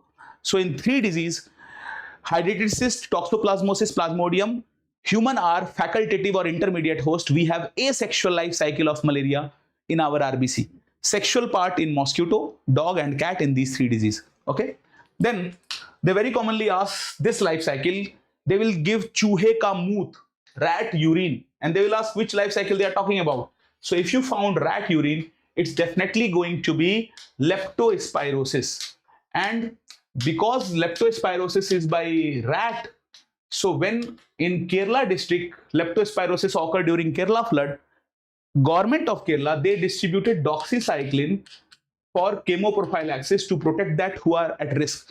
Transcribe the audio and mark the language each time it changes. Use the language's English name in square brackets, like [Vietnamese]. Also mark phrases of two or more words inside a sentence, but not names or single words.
[English] So in 3 disease, hydrated cyst, toxoplasmosis, plasmodium, human are facultative or intermediate host. We have asexual life cycle of malaria in our RBC. Sexual part in mosquito, dog and cat in these 3 disease. Okay. Then they very commonly ask this life cycle. They will give [Hindi] चूहे का मूत, [English] rat urine, and they will ask which life cycle they are talking about. So if you found rat urine, it's definitely going to be leptospirosis. And because leptospirosis is by rat, so when in Kerala district, leptospirosis occurred during Kerala flood, government of Kerala, they distributed doxycycline for chemoprophylaxis to protect that who are at risk.